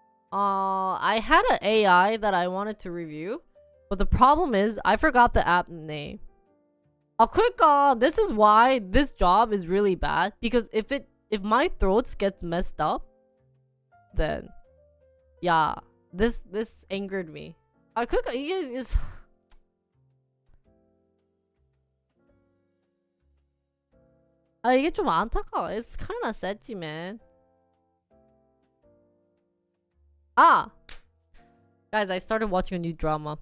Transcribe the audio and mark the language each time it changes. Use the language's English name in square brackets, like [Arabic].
[English] I had an AI that I wanted to review. But the problem is, I forgot the app name. [Korean] 그러니까 [English] this is why this job is really bad. Because if my throats gets messed up, then yeah, this angered me. [Korean] 그러니까 이게 [English] is [Korean] 이게 좀 안타까워. [English] It's kind of sad, man. Guys, I started watching a new drama.